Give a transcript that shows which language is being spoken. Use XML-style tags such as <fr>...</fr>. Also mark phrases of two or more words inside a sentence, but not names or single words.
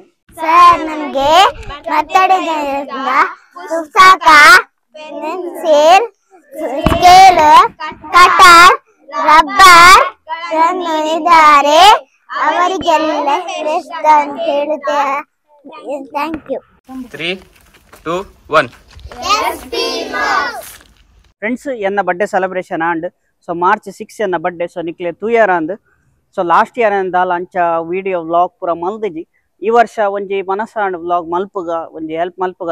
<kn>ಸರ್, ನನಗೆ ಬರ್ತಡೇದಿಂದ ಪುಸ್ತಕ, ಪೆನ್ಸಿಲ್, ಸ್ಕೇಲ್, ಕಟರ್, ರಬ್ಬರ್ ತಂದಿದ್ದಾರೆ. ಅವರಿಗೆಲ್ಲ ಶ್ರೇಷ್ಠ ಅಂತ ಹೇಳುತ್ತೇವೆ.</kn> <en>Thank you.</en> <kn>3, 2, 1.</kn> <en>ಫ್ರೆಂಡ್ಸ್, ಎನ್ನ birthday celebration and so March 6 ಎನ್ನ ಬರ್ಡೇ.</en> <tcy>ಸೊ ನಿಕ್ಲೆ 2 ಇಯರ್ ಅಂದ್. ಸೊ</tcy> <en>last year</en> <tcy>ಎಂದಾಲ ಅಂಚ</tcy> <en>video vlog</en> <tcy>ಪೂರ ಮಲ್ದಿಜಿ. ಈ ವರ್ಷ ಒಂಜಿ ಮನಸ್ಸಾಂಡ್ ವ್ಲಾಗ್ ಮಲ್ಪುಗ ಒಂಜಿ ಹೆಲ್ಪ್ ಮಲ್ಪುಗ.</tcy>